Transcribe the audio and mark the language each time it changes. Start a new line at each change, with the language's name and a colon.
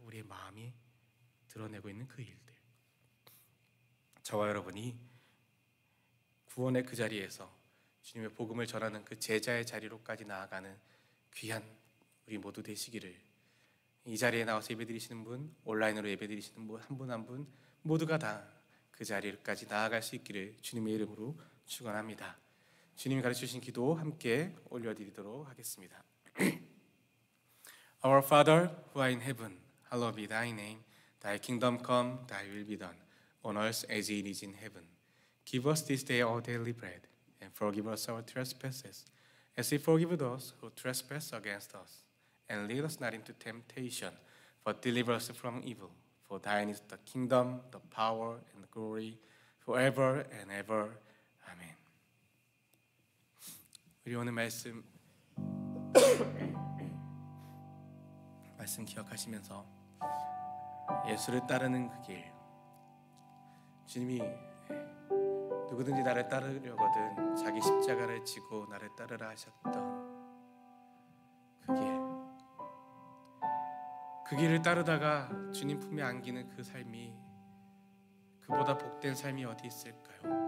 Korean: 우리의 마음이 드러내고 있는 그 일들. 저와 여러분이 구원의 그 자리에서 주님의 복음을 전하는 그 제자의 자리로까지 나아가는 귀한 우리 모두 되시기를, 이 자리에 나와서 예배드리시는 분, 온라인으로 예배드리시는 분, 한 분 한 분 모두가 다 그 자리까지 나아갈 수 있기를 주님의 이름으로 축원합니다. 주님이 가르치신 기도 함께 올려드리도록 하겠습니다.
English: Our Father who art in heaven, hallowed be thy name. Thy kingdom come, thy will be done, on earth as it is in heaven. Give us this day our daily bread, and forgive us our trespasses, as we forgive those who trespass against us. And lead us not into temptation, but deliver us from evil. For thine is the kingdom, the power, and the glory, forever and ever. Amen.
Korean: 우리 오늘 말씀 기억하시면서 예수를 따르는 그 길, 주님이 누구든지 나를 따르려거든 자기 십자가를 지고 나를 따르라 하셨던 그 길을 따르다가 주님 품에 안기는 그 삶이, 그보다 복된 삶이 어디 있을까요?